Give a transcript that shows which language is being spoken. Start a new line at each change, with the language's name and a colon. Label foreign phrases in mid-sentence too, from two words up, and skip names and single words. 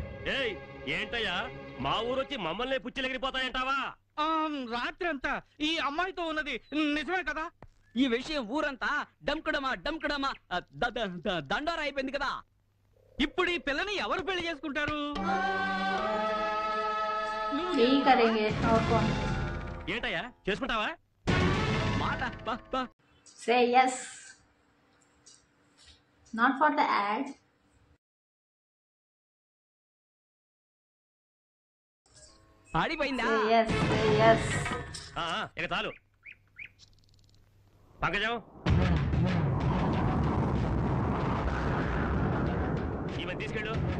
Telugu: ఏయ్ ఏంటయ్యా, మా ఊరొచ్చి మమ్మల్ని పుచ్చిలెగిరిపోతాయంటావా? రాత్రంతా ఈ అమ్మాయితో ఉన్నది నిజమే కదా? ఈ విషయం ఊరంతా డంకడమా డంకడమా దండోరా అయిపోయింది కదా. ఇప్పుడు ఈ పిల్లని ఎవరు పెళ్లి చేసుకుంటారు?
Hindi: यही करेंगे और कौन?
Telugu: ఏంటయ్యా చేసుకుంటావా? మాట
English: Say yes. Not for the ad.
Telugu: ఆడిపోయిందా?
English: Say yes. Say yes.
Telugu: ఇక చాలు. పంకజం, ఇవన్నీ తీసుకెళ్ళు.